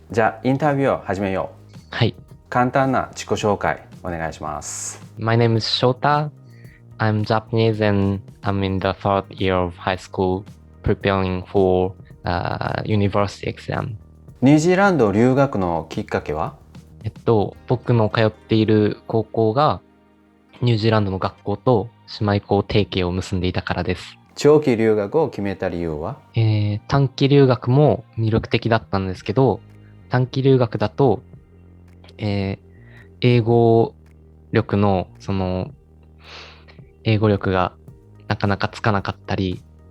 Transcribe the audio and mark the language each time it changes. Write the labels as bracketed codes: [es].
[ja] じゃあ、インタビューを始めよう。はい。簡単な自己紹介お願いします。 [en] My name is Shota. I'm Japanese and I'm in the third year of high school preparing for university exam. [ja] ニュージーランド留学のきっかけは？僕の通っている高校がニュージーランドの学校と姉妹校提携を結んでいたからです。長期留学を決めた理由は？短期留学も魅力的だったんですけど、短期留学だと、英語力の、英語力がなかなかつかなかったり、